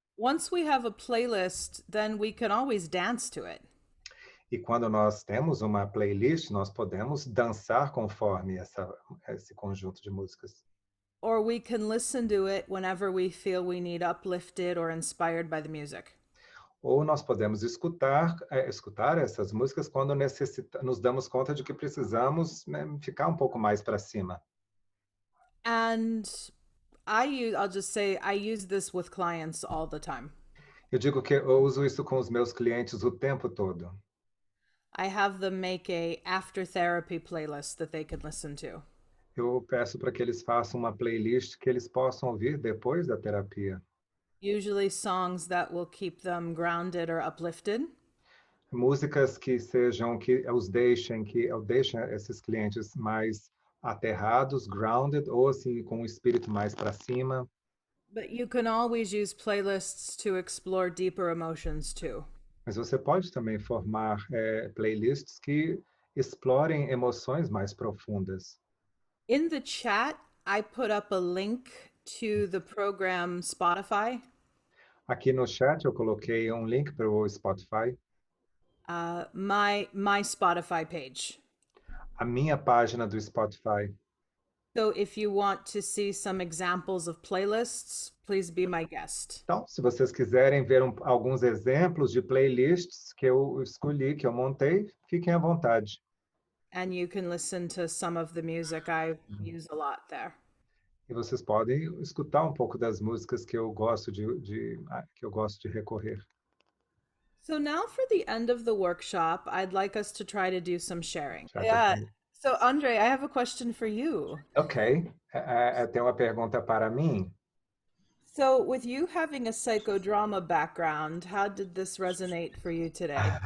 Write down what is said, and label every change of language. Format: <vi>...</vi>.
<en>once we have a playlist, then we can always dance to it.</en> <pt>E quando nós temos uma playlist, nós podemos dançar conforme esse conjunto de músicas.</pt> <en>Or we can listen to it whenever we feel we need uplifted or inspired by the music.</en> <pt>Ou nós podemos escutar essas músicas quando nos damos conta de que precisamos, né, ficar um pouco mais para cima.</pt> <en>And I'll just say, I use this with clients all the time.</en> <pt>Eu digo que eu uso isso com os meus clientes o tempo todo.</pt> <en>I have them make a after therapy playlist that they can listen to.</en> <pt>Eu peço para que eles façam uma playlist que eles possam ouvir depois da terapia.</pt> <en>Usually songs that will keep them grounded or uplifted.</en> <pt>Músicas que deixem esses clientes mais aterrados, grounded, ou assim com o espírito mais para cima.</pt> <en>But you can always use playlists to explore deeper emotions too.</en> <pt>Mas você pode também formar playlists que explorem emoções mais profundas.</pt> <en>In the chat, I put up a link to the program Spotify.</en> <pt>Aqui no chat eu coloquei um link para o Spotify.</pt> <en>My Spotify page.</en> <pt>A minha página do Spotify.</pt> <en>So if you want to see some examples of playlists, please be my guest.</en> <pt>Então, se vocês quiserem ver alguns exemplos de playlists que eu escolhi, que eu montei, fiquem à vontade.</pt> <en>And you can listen to some of the music I use a lot there.</en> <pt>E vocês podem escutar um pouco das músicas que eu gosto que eu gosto de recorrer.</pt> <en>So now for the end of the workshop, I'd like us to try to do some sharing.</en> <pt>Já</pt> <en>So Andre, I have a question for you.</en> <pt>Ok. Tem uma pergunta para mim.</pt> <en>So with you having a psychodrama background, how did this resonate for you today?</en>